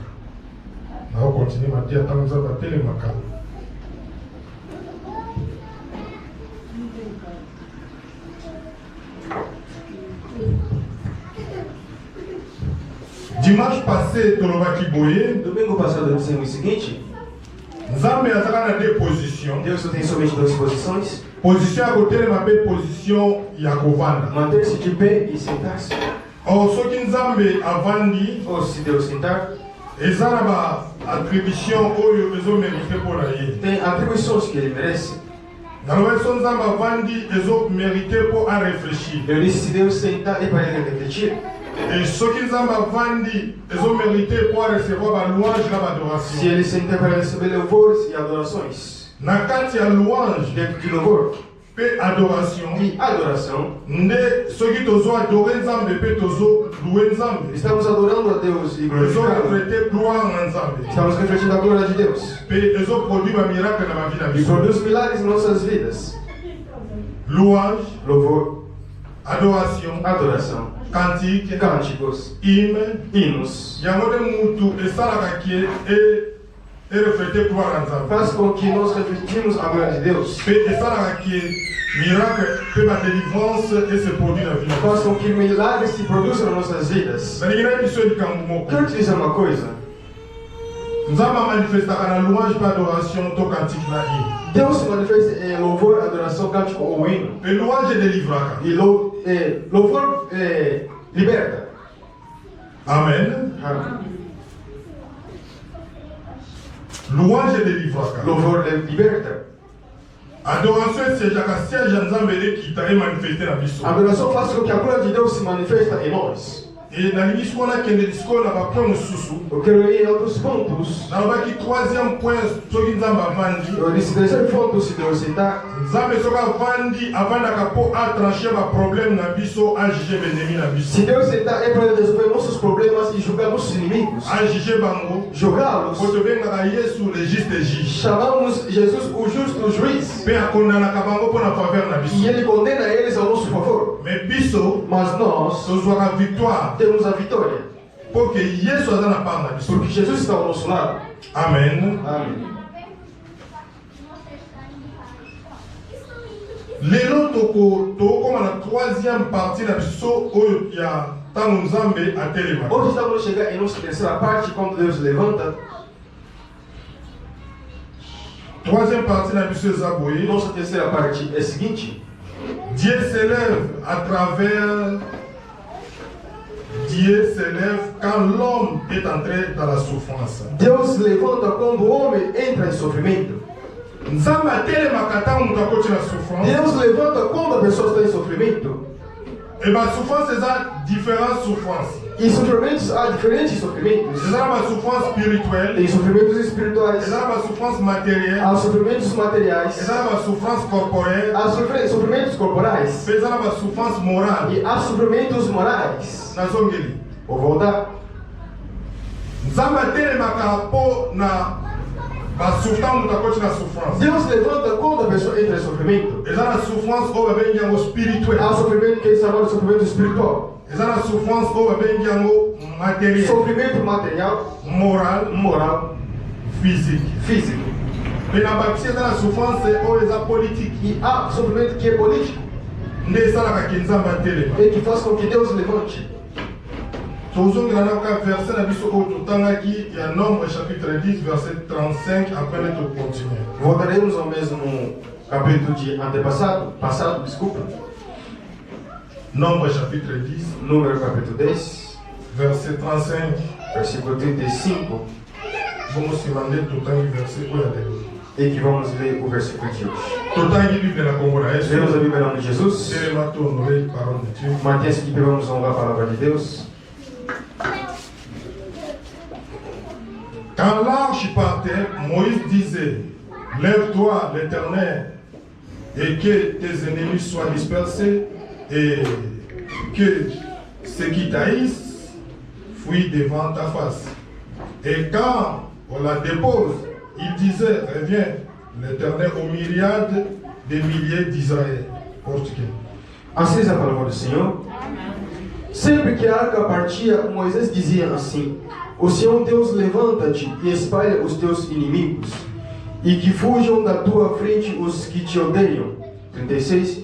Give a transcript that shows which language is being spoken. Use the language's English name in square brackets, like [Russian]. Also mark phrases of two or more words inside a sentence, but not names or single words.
[Lingala] Nazo continuer mateya ntango Nzambe atelemaka. Dimanche passé, tolobaki boye. [Portuguese] Domingo passado eu disse o seguinte: [Lingala] Nzambe azaka na [French] deux positions. [Portuguese] Deus tem somente duas posições. [Lingala] Position ya kotelema mpe position ya kovanda. [Portuguese] Manter-se de pé e sentar-se. [Lingala] Or soki Nzambe avandi, [Portuguese] Ou se Deus sentar, [Lingala] eza na ba attribution oyo ezomerite mpona ye. [Portuguese] tem atribuições que ele merece. [Lingala] Nalobaki so Nzambe avandi ezomerite mpo arefléchir. [Portuguese] Eu disse: se Deus sentar, é para ele refletir. [Lingala] Et soki Nzambe avandi ezomerite mpo arecevoir balouange na [Portuguese] Se [Lingala] badoration. [Portuguese] ele sentar, é para receber louvores e adorações. [Lingala] Na kati ya louange [Portuguese] Dentro de louvor [Lingala] mpe adoration, [Portuguese] e adoração, [Lingala] nde soki tozoadore Nzambe mpe tozolue Nzambe, [Portuguese] estamos adorando a Deus e glorificando. [Lingala] ezoreflete gloire na Nzambe [Portuguese] Estamos refletindo a glória de Deus. [Lingala] mpe ezoproduire bamiracle na bavi na [Portuguese] E [Lingala] biso. [Portuguese] produz milagres em nossas vidas. [Lingala] Louange, [Portuguese] Louvor, [Lingala] adoration, [Portuguese] adoração, [Lingala] cantique, [Portuguese] cânticos, [Lingala] hymne, [Portuguese] hinos. [Lingala] yango nde mutu esalaka kie ereflete gloire na Nzambe [Portuguese] Faz com que nós refletimos a glória de Deus. [Lingala] mpe esalaka kie miracle mpe badelivrance ese produit na vi na [Portuguese] Faz [Lingala] biso. [Portuguese] com que milagres se produzam nas nossas vidas. [Lingala] nalingi nayebi biso likambo moko. [Portuguese] Quero te dizer uma coisa. [Lingala] Nzambe amanifestaka na louange mpe adoration to cantique na hymne. [Portuguese] Deus se manifesta em louvor, adoração, cântico ou hino. [Lingala] mpe louange edelivraka. [Portuguese] E louvor liberta. [Lingala] Amen. [Portuguese] Amém. [Lingala] Louange edelivraka. [Portuguese] Louvor liberta. [Lingala] Adoration esejaka siège ya Nzambe ekita emanifeste na biso. [Portuguese] A adoração faz com que a glória de Deus se manifesta em nós. [Lingala] E nalingi sikoyo nakende lisikoyo na bapoint mosusu. [Portuguese] Eu quero ir em outros pontos. [Lingala] nalobaki [French] troisième point [Lingala] soki Nzambe avandi. [Portuguese] Eu disse: terceiro ponto, se Deus sentar. [Lingala] Nzambe soki avandaka mpo atranche baproblème na biso, ajuge baennemi na biso. [Portuguese] Se Deus sentar, é para resolver nossos problemas e julgar nossos inimigos. [Lingala] Ajuge bango. [Portuguese] Julgá-los. [Lingala] Po tobengaka Yesu [French] le juste juge. [Portuguese] Chamamos Jesus o justo juiz. [Lingala] Mpe akondanaka bango mpo na faveur na biso. [Portuguese] E ele condena eles ao nosso favor. [Lingala] Mais biso [Portuguese] Mas nós [Lingala] tozwaka victoire [Portuguese] temos a vitória. [Lingala] mpo ke Yesu aza na part na biso. [Portuguese] Porque Jesus está ao nosso lado. [Lingala] Amen. [Portuguese] Amém. [Lingala] Lelo tokokoma na [French] troisième partie [Lingala] na biso oyo ya ntango Nzambe atelemaka. [Portuguese] Hoje estamos a chegar em nossa terceira parte, quando Deus levanta. [French] Troisième partie [Lingala] na biso eza boye. [Portuguese] Nossa terceira parte é a seguinte: [French] Dieu s'élève à travers. Dieu s'élève quand l'homme est entré dans la souffrance. [Portuguese] Deus levanta quando o homem entra em sofrimento. [Lingala] Nzambe atelemaka ntango moto akoti na souffrance. [Portuguese] Deus levanta quando a pessoa está em sofrimento. [Lingala] E basouffrance eza [French] différentes souffrances. [Portuguese] E sofrimentos, há diferentes sofrimentos. [Lingala] Eza na basouffrance spirituelle. [Portuguese] Tem sofrimentos espirituais. [Lingala] Eza na basouffrance matérielle. [Portuguese] Há sofrimentos materiais. [Lingala] Eza na basouffrance corporelle. [Portuguese] Há sofrimentos corporais. [Lingala] Mpe eza na basouffrance morale. [Portuguese] E há sofrimentos morais. [Lingala] Nazongeli. [Portuguese] Vou voltar. [Lingala] Nzambe atelemaka mpo na basouffrance moto akoti na souffrance. [Portuguese] Deus levanta quando a pessoa entra em sofrimento. [Lingala] Eza na souffrance oyo babengi yango spirituelle. [Portuguese] Há sofrimento que é chamado de sofrimento espiritual. [Lingala] Eza na souffrance oyo babengi yango matérielle. [Portuguese] Sofrimento material, [French] moral, physique. [Portuguese] físico. [Lingala] Mpe na bakisi eza na souffrance oyo eza politique. [Portuguese] E há sofrimento que é político. [Lingala] Nde esalaka ke Nzambe atelema. [Portuguese] E que faz com que Deus levante. [Lingala] tozongela na ka verset na biso oyo totangaki ya Nombre [French] chapitre 10 verset 35 après de continuer. [Portuguese] Voltaremos ao mesmo capítulo de passado, desculpa. [French] Nombre chapitre 10 [Portuguese] Número capítulo 10, [French] verset 35 [Portuguese] versículo 35, vamos se mandar todo o versículo e que vamos ler o versículo de hoje. Todo a Bíblia na Congora é Lemos a Bíblia em nome de Jesus. Mantenha-se que vamos honrar a palavra de Deus. [French] Quand l'arche partait, Moïse disait, lève-toi, l'Éternel, et que tes ennemis soient dispersés, et que ceux qui t'haïssent fuient devant ta face. Et quand on la dépose, il disait, reviens, l'Éternel aux myriades de milliers d'Israël. [Portuguese] Português. Assim diz a palavra do Senhor. Sempre que a arca partia, Moisés dizia assim: o Senhor Deus levanta-te e espalha os teus inimigos, e que fujam da tua frente os que te odeiam. 36.